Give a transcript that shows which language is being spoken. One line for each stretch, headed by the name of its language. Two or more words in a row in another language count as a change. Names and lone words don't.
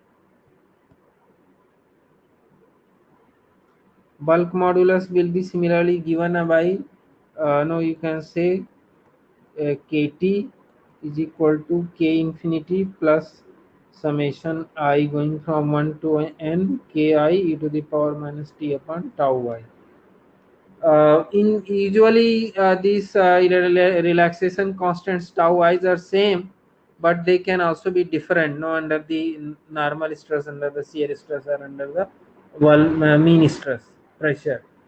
English: Bulk modulus will be similarly given by no, you can say kt is equal to k infinity plus summation I going from 1 to n ki e to the power minus t upon tau I. In usually these relaxation constants tau i's are same, but they can also be different, no, under the normal stress, under the shear stress, or under the mean stress pressure.